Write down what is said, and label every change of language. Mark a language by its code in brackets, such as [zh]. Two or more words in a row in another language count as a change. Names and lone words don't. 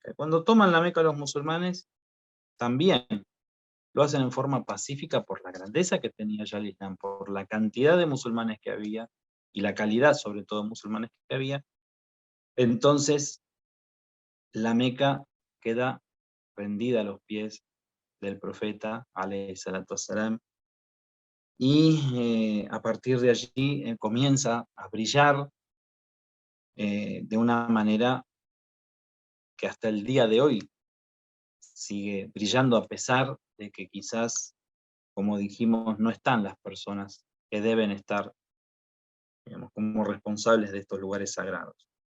[es] Y cuando toman la Meca los musulmanes, también lo hacen en forma pacífica por la grandeza que tenía ya el Islam, por la cantidad de musulmanes que había, y la calidad, sobre todo, de musulmanes que había. Entonces, la Meca queda rendida a los pies del profeta, [ar] عليه الصلاة والسلام, [es] y a partir de allí comienza a brillar de una manera que hasta el día de hoy sigue brillando, a pesar de que quizás, como dijimos, no están las personas que deben estar, digamos, como responsables de estos lugares sagrados.